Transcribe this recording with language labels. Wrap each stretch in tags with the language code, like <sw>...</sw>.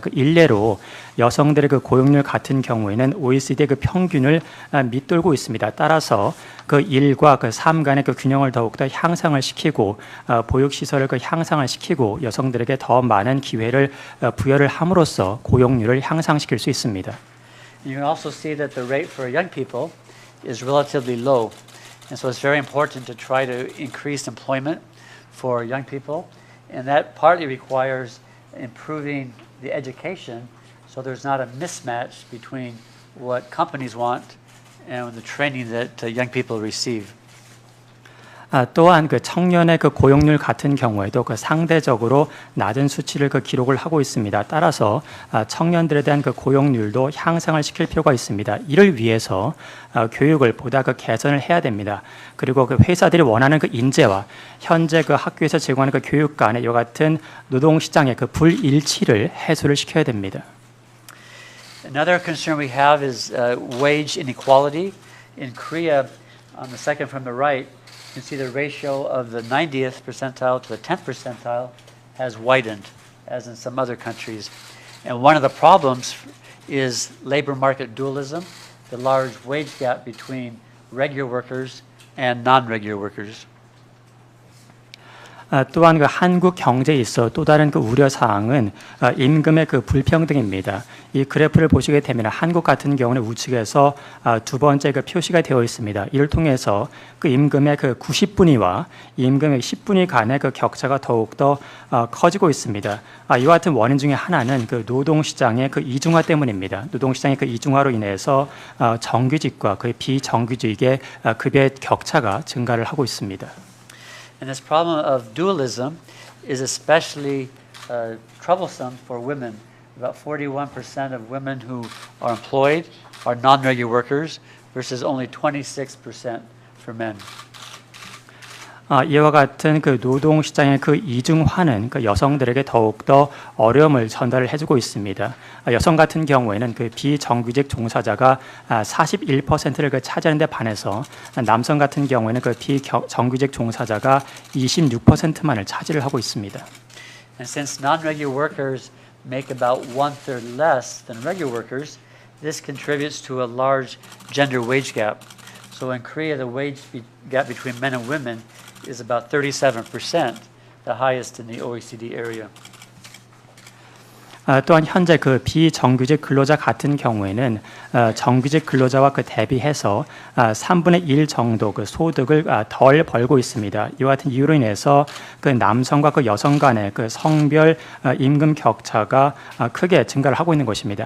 <ko>그 일례로 여성들의 그 고용률 같은 경우에는 OECD의 그 평균을 밑돌고 있습니다. 따라서 그 일과 그 삶 간의 그 균형을 더욱더 향상을 시키고 보육 시설을 그 향상을 시키고 여성들에게 더 많은 기회를 부여를 함으로써 고용률을 향상시킬 수 있습니다.</ko> <en>You can also see that the rate for young people is relatively low, and so it's very important to try to increase employment for young people, and that partly requires improving the education so there's not a mismatch between what companies want and the training that young people receive.</en> <ko>또한 그 청년의 그 고용률 같은 경우에도 그 상대적으로 낮은 수치를 그 기록을 하고 있습니다. 따라서 청년들에 대한 그 고용률도 향상을 시킬 필요가 있습니다. 이를 위해서 교육을 보다 그 개선을 해야 됩니다. 그리고 그 회사들이 원하는 그 인재와 현재 그 학교에서 제공하는 그 교육 간의 이와 같은 노동 시장의 그 불일치를 해소를 시켜야 됩니다.</ko> <en>Another concern we have is wage inequality. In Korea, on the second from the right, you can see the ratio of the 90th percentile to the 10th percentile has widened, as in some other countries. And one of the problems is labor market dualism, the large wage gap between regular workers and non-regular workers.</en> <ko>또한 그 한국 경제에 있어 또 다른 그 우려 사항은 임금의 그 불평등입니다. 이 그래프를 보시게 되면 한국 같은 경우는 우측에서 두 번째 그 표시가 되어 있습니다. 이를 통해서 그 임금의 그 90분위와 임금의 10분위 간의 그 격차가 더욱 더 커지고 있습니다. 이와 같은 원인 중에 하나는 그 노동 시장의 그 이중화 때문입니다. 노동 시장의 그 이중화로 인해서 정규직과 그 비정규직의 급여의 격차가 증가를 하고 있습니다.</ko> <en>And this problem of dualism is especially troublesome for women. About 41% of women who are employed are non-regular workers versus only 26% for men.</en> <ko>이와 같은 그 노동 시장의 그 이중화는 그 여성들에게 더욱 더 어려움을 전달을 해주고 있습니다. 여성 같은 경우에는 그 비정규직 종사자가 41%를 그 차지하는 데 반해서 남성 같은 경우에는 그 비정규직 종사자가 26%만을 차지를 하고 있습니다.</ko> <en>And since non-regular workers make about 1/3 less than regular workers, this contributes to a large gender wage gap. So in Korea, the wage gap between men and women is about 37%, the highest in the OECD area.</en> <ko>또한 현재 그 비정규직 근로자 같은 경우에는 정규직 근로자와 그 대비해서 3분의 1 정도 그 소득을 덜 벌고 있습니다. 이와 같은 이유로 인해서 그 남성과 그 여성 간의 그 성별 임금 격차가 크게 증가를 하고 있는 것입니다.</ko>